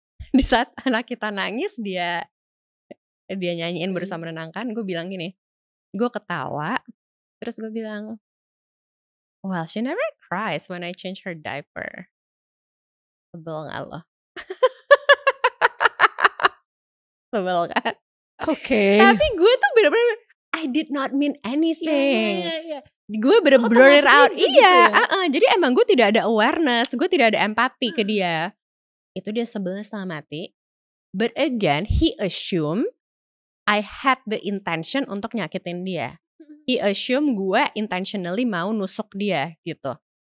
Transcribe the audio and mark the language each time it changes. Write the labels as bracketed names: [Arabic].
[Indonesian] Di saat anak kita nangis, dia nyanyiin berusaha menenangkan. Gue bilang gini, gue ketawa. Terus gue bilang, [English] well, she never cries when I change her diaper. [Indonesian] Sebel gak lo? Sebel kan? Oke. Tapi gue tuh bener-bener [English] I did not mean anything. Yeah. [Indonesian] Gue bener-bener [English] blur it out. [Indonesian] Gitu Iya, ya? jadi emang gue tidak ada awareness, gue tidak ada empati ke dia. Itu dia sebelnya setengah mati. [English] But again, he assume I had the intention [Indonesian] untuk nyakitin dia. [English] He assume [Indonesian] gue intentionally mau nusuk dia gitu.